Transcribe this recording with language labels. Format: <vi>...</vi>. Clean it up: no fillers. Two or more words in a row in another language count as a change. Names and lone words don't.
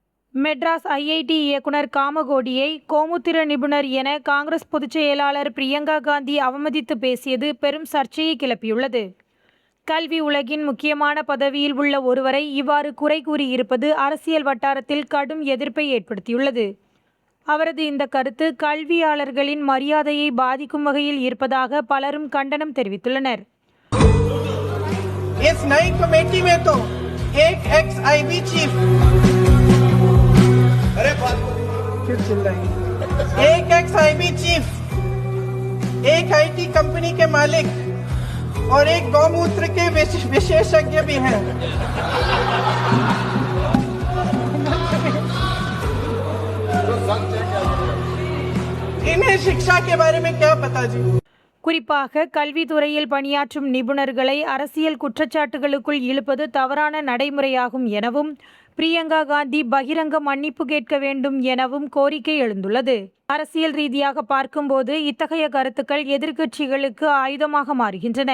<ta>மெட்ராஸ் ஐஐடி இயக்குனர் காமகோடியை கோமுத்திர நிபுணர் என காங்கிரஸ் பொதுச் செயலாளர் பிரியங்கா காந்தி அவமதித்து பேசியது பெரும் சர்ச்சையை கிளப்பியுள்ளது. கல்வி உலகின் முக்கியமான பதவியில் உள்ள ஒருவரை இவ்வாறு குறை கூறியிருப்பது அரசியல் வட்டாரத்தில் கடும் எதிர்ப்பை ஏற்படுத்தியுள்ளது. அவரது இந்த கருத்து கல்வியாளர்களின் மரியாதையை பாதிக்கும் வகையில் இருப்பதாக பலரும் கண்டனம் தெரிவித்துள்ளனர்.</ta> <hi>एक</hi> <en>ex-IB chief,</en> <hi>एक</hi> <en>IT company</en> <hi>के मालिक और एक गौमूत्र के विशेषज्ञ भी हैं। इन्हें शिक्षा के बारे में क्या पता जी?</hi> <ta>குறிப்பாக கல்வித்துறையில் பணியாற்றும் நிபுணர்களை அரசியல் குற்றச்சாட்டுகளுக்குள் இழுப்பது தவறான நடைமுறையாகும் எனவும் பிரியங்கா காந்தி பகிரங்க மன்னிப்பு கேட்க வேண்டும் எனவும் கோரிக்கை எழுந்துள்ளது. அரசியல் ரீதியாக பார்க்கும்போது இத்தகைய கருத்துக்கள் எதிர்க்கட்சிகளுக்கு ஆயுதமாக மாறுகின்றன.</ta>